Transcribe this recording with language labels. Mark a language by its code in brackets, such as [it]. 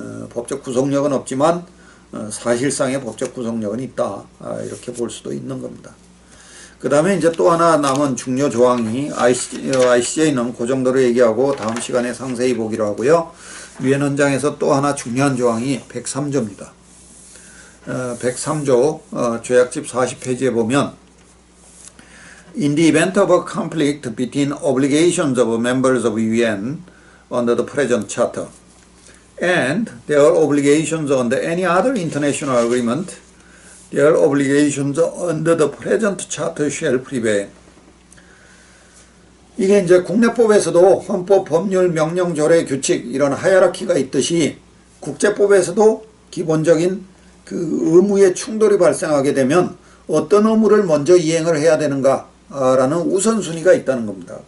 [ko] 법적 구속력은 없지만 사실상의 법적 구속력은 있다. 이렇게 볼 수도 있는 겁니다. 그 다음에 이제 또 하나 남은 중요 조항이 ICJ는 그 정도로 얘기하고 다음 시간에 상세히 보기로 하고요. 유엔 헌장에서 또 하나 중요한 조항이 103조입니다. 103조 조약집 40페이지에 보면 [en] In the event of a conflict between obligations of members of UN under the present charter and their obligations under any other international agreement, their obligations under the present charter shall prevail. [ko] 이게 이제 국내법에서도 헌법, 법률, 명령, 조례, 규칙 이런 하이라키가 있듯이 국제법에서도 기본적인 그 의무의 충돌이 발생하게 되면 어떤 의무를 먼저 이행을 해야 되는가라는 우선순위가 있다는 겁니다.